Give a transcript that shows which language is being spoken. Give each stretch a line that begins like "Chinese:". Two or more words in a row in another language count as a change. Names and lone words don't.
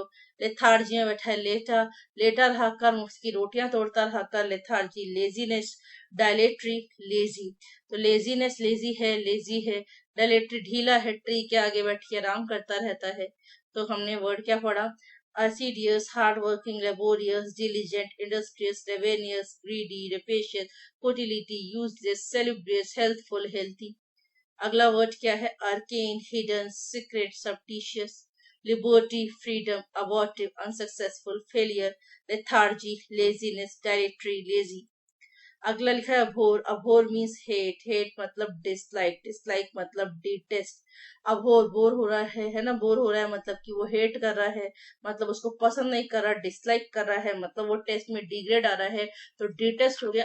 Hindi: लेथार्जी में बैठा है, लेटा, लेटा रहा कर, उसकी रोटियां तोड़ता रहा कर।
English: lethargy, laziness, dilatory, lazy.
Hindi: तो
English: laziness, lazy
Hindi: है, डायलेट्री ढीला है, ट्री के आगे बैठ के आराम करता रहता है। तो हमने वर्ड क्या पढ़ा,
English: assiduous, hardworking, laborious, diligent, industrious, ravenous, greedy, rapacious, futility, useless, salubrious, healthful, healthy.
Hindi: अगला वर्ड क्या है?
English: arcane, hidden, secret, subtitious, liberty, freedom, abortive, unsuccessful, failure, lethargy, laziness, dilatory, lazy.
Hindi: अगला लिखा है
English: abhor. abhor means hate. hate मतलब dislike. dislike मतलब detest.
Hindi: अभोर बोर हो रहा है ना, बोर हो रहा है मतलब कि वो हेट कर रहा है, मतलब उसको पसंद नहीं कर रहा, डिसलाइक कर रहा है, मतलब वो टेस्ट में डिग्रेड आ रहा है, तो डिटेस्ट हो गया.